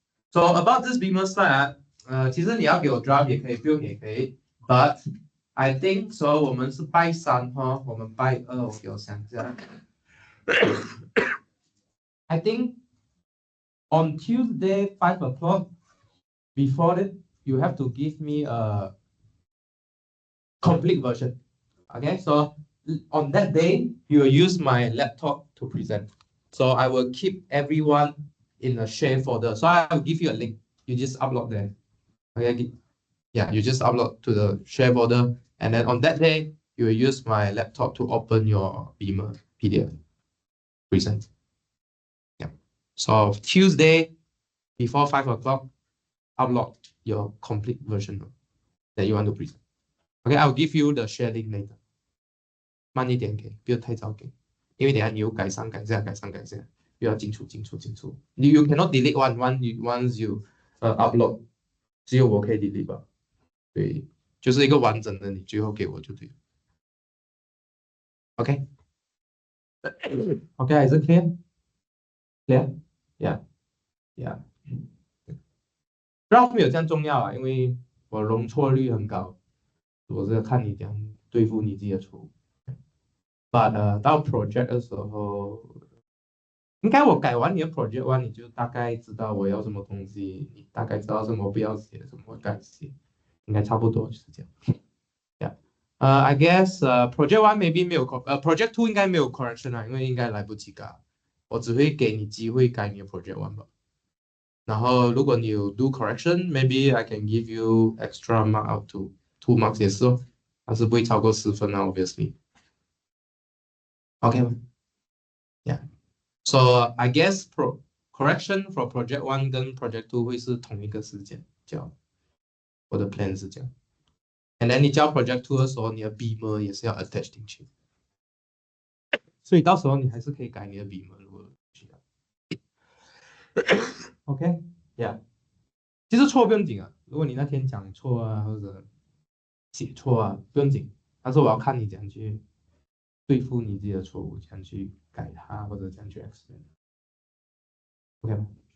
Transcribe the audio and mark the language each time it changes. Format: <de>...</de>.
<en>So about this beamer slide,</en> <zh>其实你要给我 draft 也可以 ，build 也可以 ，</zh> <en>but I think so</en> <zh>我们是拜3哈，我们拜2，我给我想一下。</zh> <en>I think on Tuesday 5 o'clock, before it, you have to give me a complete version. Okay, so on that day, you will use my laptop to present. So I will keep everyone in a share folder. So I will give you a link. You just upload there. Okay, yeah, you just upload to the share folder, and then on that day, you will use my laptop to open your Beamer PDF present. Yeah. So Tuesday before 5 o'clock, upload your complete version that you want to present. Okay, I'll give you the share link later.</en> <zh>慢一点给，不要太早给，因为等下你又改上改下改上改下，又要进出。</zh> <en>You cannot delete once you upload，</en> <zh>只有我可以</zh> <en>delete 吧？</en> <zh>对，就是一个完整的，你最后给我就对了。</zh> <en>OK， OK， is it clear? Clear? Yeah, yeah.</en> <zh>Graph 没有这样重要啊，因为我容错率很高，我是要看你怎样对付你自己的错误。 But 到 project 的时候，应该我改完你的 project one，你就大概知道我要什么东西，你大概知道什么不要写，什么该写，应该差不多就是这样。Yeah.</zh> <en>I guess project one maybe</en> <zh>没有project two 应该没有 correction 啊，因为应该来不及改，我只会给你机会改你的 project one 吧。然后如果你有 do correction，</zh> <en>maybe I can give you extra mark up to 2 marks</en> <zh>也是哦，但是不会超过10分啊 ，obviously。OK 吗 ？Yeah.</zh> <en>So I guess correction for project one 跟 project two</en> <zh>会是同一个时间交，</zh> <en>我的 plan 是这样。 And then</en> <zh>你交 project two 的时候，你的 Beamer 也是要 attach 进去，所以到时候你还是可以改你的 Beamer 如果需要。 OK，Yeah， 其实错不用紧啊，如果你那天讲错啊或者写错啊不用紧，但是我要看你怎样去对付你自己的错误，怎样去改它或者怎样去 explain。OK 吗？</zh>